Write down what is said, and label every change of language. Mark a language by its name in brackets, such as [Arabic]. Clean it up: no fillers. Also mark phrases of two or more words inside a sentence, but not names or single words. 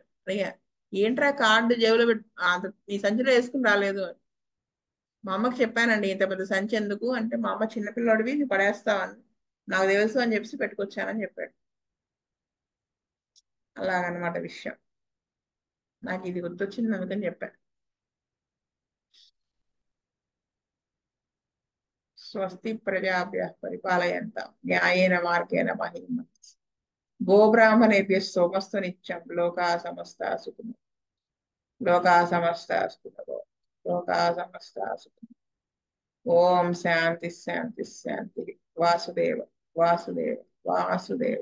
[Telugu] అడిగా, ఏంట్రా కార్డు జేబులో నీ సంచిలో వేసుకుని రాలేదు అని. మా అమ్మకి చెప్పానండి, ఇంత పెద్ద సంచి ఎందుకు అంటే, మా అమ్మ చిన్నపిల్లడివి నువ్వు పడేస్తావని నాకు తెలుసు అని చెప్పి పెట్టుకొచ్చానని చెప్పాడు. అలాగనమాట విషయం. నాకు ఇది గుర్తొచ్చింది అందుకని చెప్పాను. [Sanskrit] స్వస్తి ప్రజాభ్య పరిపాలయంతాం న్యాయేన మార్గేణ మహిమ గోబ్రాహ్మణేభ్య సోమస్తు నిత్యం లోకా సమస్త సుఖినో లోకా సమస్త సుఖినో లోకా సమస్త సుఖినో. ఓం శాంతి శాంతి శాంతి. వాసుదేవ వాసుదేవ వాసుదేవ.